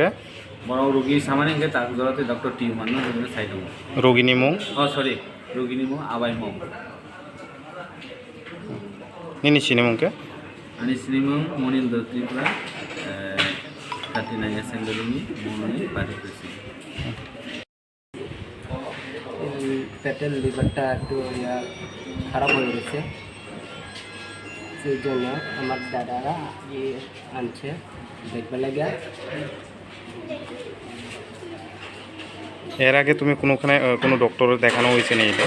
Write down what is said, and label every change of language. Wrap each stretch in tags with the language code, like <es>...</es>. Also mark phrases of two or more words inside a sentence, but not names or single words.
<trp>बरो रोगी सामान्य के ताक जरते डॉक्टर टी माननो रोगिनि साइड रोगिनि मुं सॉरी रोगिनि मुं आबाय मुं निनि सिनि मुंके अनि सिनि मुं मनिन्द्र त्रिपुरा 39 एसेम्बली मनि</trp> <en>party president</en> <bn>পেটের লিভারটা একটু খারাপ হয়ে গেছে সেই জন্য আমার দাদারা আনছে দেখবে লাগে এর আগে তুমি কোনোখানে কোনো ডক্টর দেখানো হয়েছে না এটা</bn>